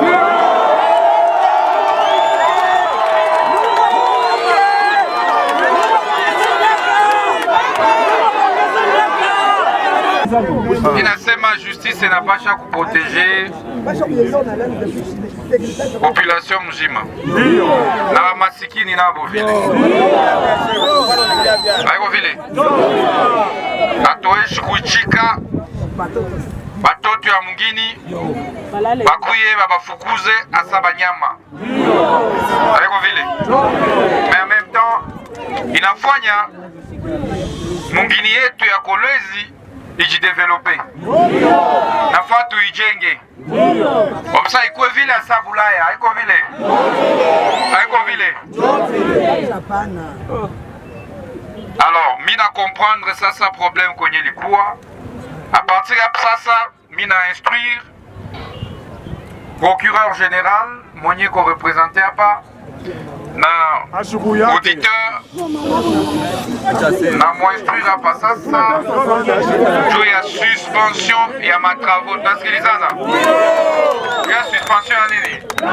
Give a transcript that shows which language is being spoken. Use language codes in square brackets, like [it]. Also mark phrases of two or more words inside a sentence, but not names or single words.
[sw] Inasema justice inapasha kuproteger population mzima na masikini nabo vile haiko vile hatuwezi kuichika batoto ya mungini bakuye babafukuze asa banyama haiko vile [fr] mais en même temps [sw] inafanya mungini yetu ya Kolwezi ijidevelope nafaa tuijenge omsa ikuwe vile asa Bulaya haiko vile alors mina comprendre sasa problème kwenye likuwa [fr] à partir [sw] ya sasa mina instruire [fr] procureur général [sw] mwenye ko représenter hapa na auditeur na muinstruire hapa sasa juu ya suspension ya matravaux. Tunasikilizana ya suspension ya nini?